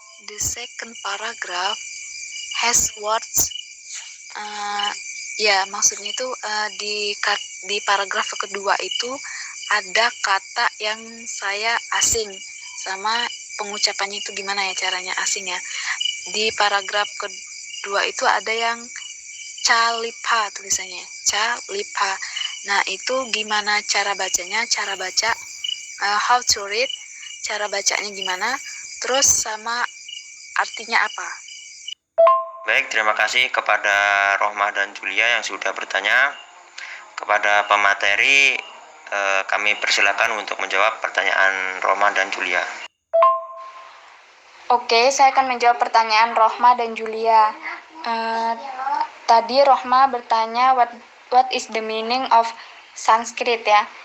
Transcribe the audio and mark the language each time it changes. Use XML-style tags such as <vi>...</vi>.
<en>The second paragraph has words.</en> <id>Maksudnya itu di paragraf kedua itu ada kata yang saya asing, sama pengucapannya itu gimana ya caranya asing ya. Di paragraf kedua itu ada yang calipa tulisannya, calipa. Nah, itu gimana cara bacanya? Cara baca</id> <en>how to read,</en> <id>cara bacanya gimana? Terus sama artinya apa? Baik, terima kasih kepada Rohmah dan Julia yang sudah bertanya. Kepada pemateri, kami persilakan untuk menjawab pertanyaan Rohmah dan Julia. Oke, saya akan menjawab pertanyaan Rohma dan Julia. Tadi Rohma bertanya</id> <en>what is the meaning of Sanskrit</en> <id>ya.</id>